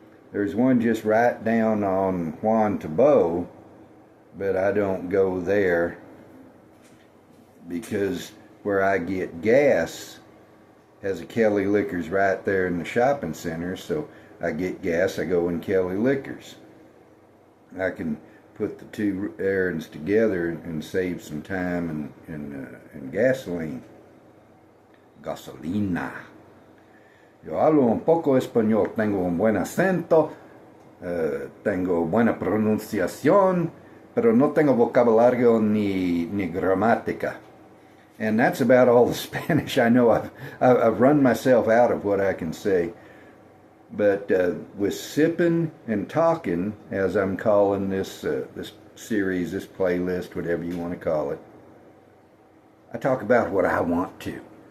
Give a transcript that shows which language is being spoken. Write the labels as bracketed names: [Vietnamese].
[English] There's one just right down on Juan Tabo, but I don't go there because where I get gas has a Kelly Liquors right there in the shopping center, so I get gas, I go in Kelly Liquors. I can put the two errands together and save some time and gasoline. [Spanish] Gasolina. Yo hablo un poco español, tengo un buen acento, tengo buena pronunciación, pero no tengo vocabulario ni gramática. [English] And that's about all the Spanish I know. I've run myself out of what I can say. But with Sippin' and Talkin', as I'm calling this this series, this playlist, whatever you want to call it, I talk about what I want to.